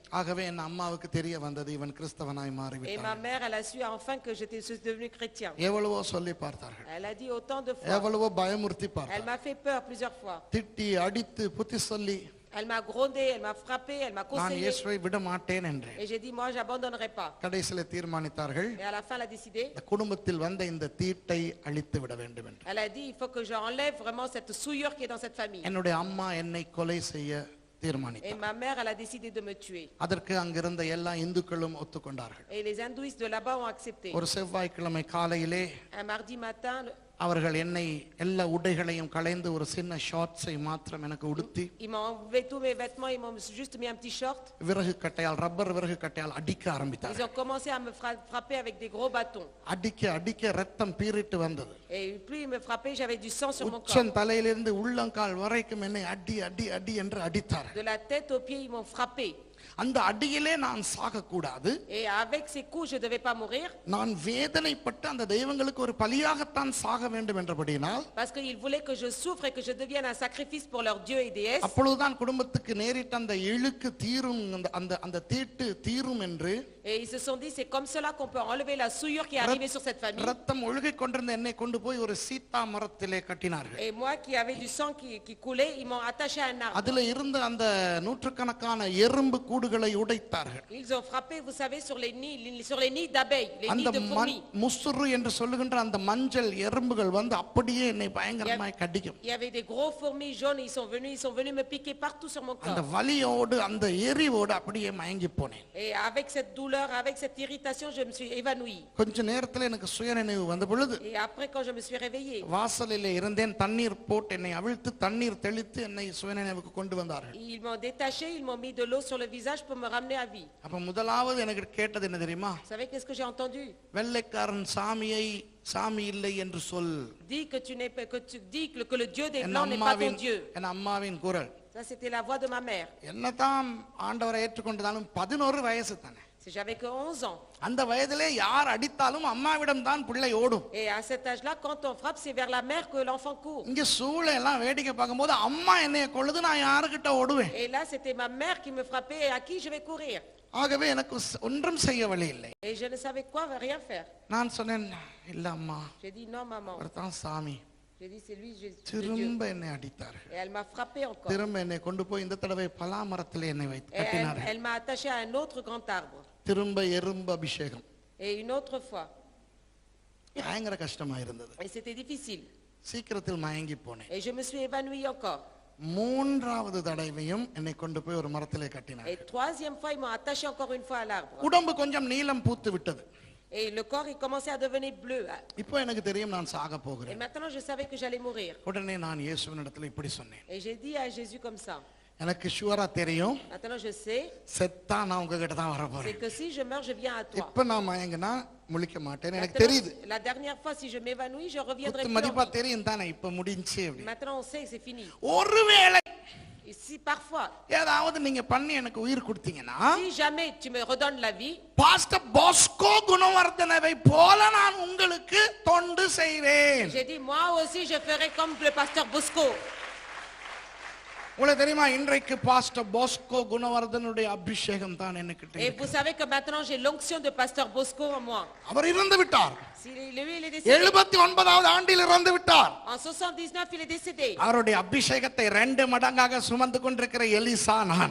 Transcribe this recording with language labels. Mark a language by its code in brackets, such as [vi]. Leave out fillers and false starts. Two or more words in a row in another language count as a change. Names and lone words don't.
[ta] ஆகவே என் அம்மாவுக்கு தெரிய வந்தது இவன் கிறிஸ்தவனாய் [fr] Et ma [ta] மாறிவிட்டான். [fr] mère, elle a su enfin que je suis devenu chrétien. [ta] எவ்வளவோ சொல்லி பார்த்தார்கள், [fr] Elle a dit autant de fois. [ta] எவ்வளவோ பயமுறுத்தி [fr] Elle [ta] பார்த்தார்கள், [fr] m'a fait peur plusieurs fois. [ta] திட்டி அடித்து புத்தி சொல்லி [fr] Elle m'a grondé, elle m'a frappé, elle m'a [ta] நான் [fr] conseillé. [ta] இயேசுவை விட மாட்டேன் என்றேன். [fr] Et j'ai dit, moi, j'abandonnerai pas. [ta] கடைசியில தீர்மானித்தார்கள், [fr] Et à la fin, elle a décidé. [ta] இந்த குடும்பத்தில் வந்த இந்த தீட்டை அழித்து விட வேண்டும் என்று. [fr] Elle a dit, il faut que j'enlève vraiment cette souillure qui est dans cette famille. [ta] என்னுடைய அம்மா என்னை கொலை செய்ய [fr] Et [ta] தீர்மானித்தார். [fr] ma mère, elle a décidé de me tuer. [ta] அதற்கு அங்கிருந்த எல்லா இந்துக்களும் ஒத்துக்கொண்டார்கள். [fr] Et les hindouistes de là-bas ont accepté. [ta] ஒரு செவ்வாய்க்கிழமை காலையிலே [fr] Un mardi matin, [ta] அவர்கள் என்னை எல்லா உடைகளையும் களைந்து ஒரு சின்ன ஷார்ட்ஸை மாத்திரம் எனக்கு உடுத்தி [fr] Ils m'ont enlevé tous mes vêtements, ils m'ont juste mis un petit short. [ta] விறகு கட்டையால் ரப்பர் விறகு கட்டையால் அடிக்க [fr] Ils [ta] ஆரம்பித்தார்கள். [fr] ont commencé à me frapper avec des gros bâtons. [ta] அடிக்க அடிக்க ரத்தம் பீறிட்டு வந்தது. [fr] Et plus ils me frappaient, j'avais du sang sur mon corps. [ta] உச்சன் தலையிலிருந்து உள்ளங்கால் வரைக்கும் என்னை அடி அடி அடி என்று அடித்தார்கள். [fr] De la tête aux pieds, ils m'ont frappé. [ta] அந்த அடியிலே நான் சாகக்கூடாது. [fr] Et avec ces coups, je ne devais pas mourir. [ta] நான் வேதனைப்பட்டு அந்த தெய்வங்களுக்கு ஒரு பலியாகத்தான் சாக வேண்டும் என்றபடினால் [fr] Parce qu'ils voulaient que je souffre et que je devienne un sacrifice pour leurs dieux et déesses. [ta] அப்பொழுதுதான் குடும்பத்துக்கு நேரிட்ட அந்த இழுக்கு தீரும் அந்த தீட்டு தீரும் என்று [fr] Et ils se sont dit, c'est comme cela qu'on peut enlever la souillure qui est arrivée sur cette famille. [ta] ரத்தம் ஒழுகிக் கொண்டிருந்த என்னை கொண்டு போய் ஒரு சீத்தா மரத்திலே கட்டினார்கள். [fr] Et moi qui avais du sang qui coulait, ils m'ont attaché à un arbre. [ta] அதுல இருந்த அந்த நூற்றுக்கணக்கான எறும்பு கூடுகளை உடைத்தார்கள். [fr] Ils ont frappé, vous savez, sur les nids d'abeilles, les nids [ta] அந்த [fr] de fourmis. [ta] முசுறு என்று சொல்லுகின்ற அந்த மஞ்சள் எறும்புகள் வந்து அப்படியே என்னை பயங்கரமாய் கடிக்கும். [fr] Il y avait des gros fourmis jaunes, ils sont venus me piquer partout sur mon [ta] அந்த [fr] corps. [ta] வலியோடு அந்த எரிவோடு அப்படியே மயங்கி போனேன். [fr] Et avec cette douleur, avec cette irritation, je me suis évanouie. [ta] கொஞ்ச நேரத்துல எனக்கு சுயநினைவு வந்த பொழுது [fr] Et après, quand je me suis réveillée, [ta] வாசலிலே இருந்தேன். தண்ணீர் போட்டு என்னை அவிழ்த்து தண்ணீர் தெளித்து என்னை சுயநினைவுக்கு கொண்டு வந்தார்கள். [fr] ils m'ont détaché, ils m'ont mis de l'eau sur le visage pour me ramener à vie. [ta] அப்ப முதலாவது எனக்கு கேட்டது என்ன தெரியுமா? [fr] Vous savez qu'est-ce que j'ai entendu? [ta] வெள்ளைக்காரன் சாமி இல்லை என்று சொல். [fr] Dis que tu n'es pas, que tu dis que le Dieu des Blancs n'est pas ton Dieu. [ta] என் அம்மாவின் குரல். [fr] Ça c'était la voix de ma mère. [ta] என்னதான் ஆண்டவரை ஏற்றுக்கொண்டதாலும் 11 வயசு தானே. [fr] Si j'avais que 11 ans. [ta] அந்த வயதிலே யார் அடித்தாலும் அம்மாவிடம் தான் பிள்ளை ஓடும். [fr] Et à cet âge-là, quand on frappe, c'est vers la mère que l'enfant court. [ta] இங்க சூளை எல்லாம் வேடிக்கை பார்க்கும்போது அம்மா என்னைய கொள்ளுது, நான் யாருக்கிட்ட ஓடுவேன்? [fr] Et là, c'était ma mère qui me frappait et à qui je vais courir. [ta] ஆகவே எனக்கு ஒன்றும் செய்ய வழி இல்லை. [fr] Et je ne savais quoi, rien faire. [ta] நான் சொன்னேன், இல்ல அம்மா, [fr] J'ai dit non maman. [ta] அவர்தான் சாமி. [fr] J'ai dit c'est lui Jésus. [ta] திரும்ப என்னை அடித்தார்கள். [fr] Et elle m'a frappé encore. [ta] திரும்ப என்னை கொண்டு போய் இந்த தடவை பலா மரத்திலே என்னை வைத்து [fr] Et [ta] கட்டினார்கள். [fr] elle m'a attaché à un autre grand arbre. [ta] திரும்ப எறும்பு அபிஷேகம். [fr] Et une autre fois. [ta] பயங்கர கஷ்டமா இருந்தது. [fr] Et c'était difficile. [ta] சீக்கிரத்தில் மயங்கி போனேன். [fr] Et je me suis évanouie encore. [ta] மூன்றாவது தடவையும் என்னை கொண்டு போய் ஒரு மரத்திலே [fr] Et [ta] கட்டினார்கள். [fr] troisième fois, ils m'ont attaché encore une fois à l'arbre. [ta] உடம்பு கொஞ்சம் நீலம் பூத்து விட்டது. [fr] Et le corps, il commençait à devenir bleu. [ta] இப்போ எனக்கு தெரியும் நான் சாக [fr] Et [ta] போகிறேன். [fr] maintenant, je savais que j'allais mourir. [ta] உடனே நான் இயேசுவினிடத்தில் இப்படி சொன்னேன். [fr] Et j'ai dit à Jésus comme ça. [ta] எனக்கு ஷுவரா தெரியும், [fr] Maintenant, je sais, [ta] செத்தா நான் உங்ககிட்ட தான் வர [fr] c'est [ta] போறேன். [fr] que si je meurs, je viens à toi. [ta] இப்ப நான் மயங்கினா முழிக்க மாட்டேன், எனக்கு [fr] Maintenant, [ta] தெரியுது. [fr] la dernière fois, si je m'évanouis, je reviendrai [ta] குத்து [fr] plus. [ta] மதிப்பா தெரியும் தானே இப்ப முடிஞ்சு அப்படி. [fr] Maintenant, on sait que c'est fini. [ta] ஒருவேளை [fr] Et si parfois, [ta] ஏதாவது நீங்க பண்ணி எனக்கு உயிர் கொடுத்தீங்கன்னா [fr] si jamais tu me redonnes la vie, [ta] பாஸ்டர் பாஸ்கோ குணவர்தனவை போல நான் உங்களுக்கு தொண்டு செய்வேன். [fr] j'ai dit, moi aussi, je ferai comme le pasteur Bosco. [ta] உங்களுக்கு தெரியுமா, இன்றைக்கு பாஸ்டர் பாஸ்கோ குணவர்தனுடைய அபிஷேகம் தான் எனக்கு [fr] Et [ta] தெரியும். [fr] vous savez que maintenant, j'ai l'onction de pasteur Bosco en moi. [ta] அவர் இறந்து விட்டார். [fr] Lui, il est décédé. [ta] 79வது ஆண்டில் இறந்து விட்டார். [fr] En 79, il est décédé. [ta] அவருடைய அபிஷேகத்தை 2 மடங்காக சுமந்து கொண்டிருக்கிற எலிசா நான்.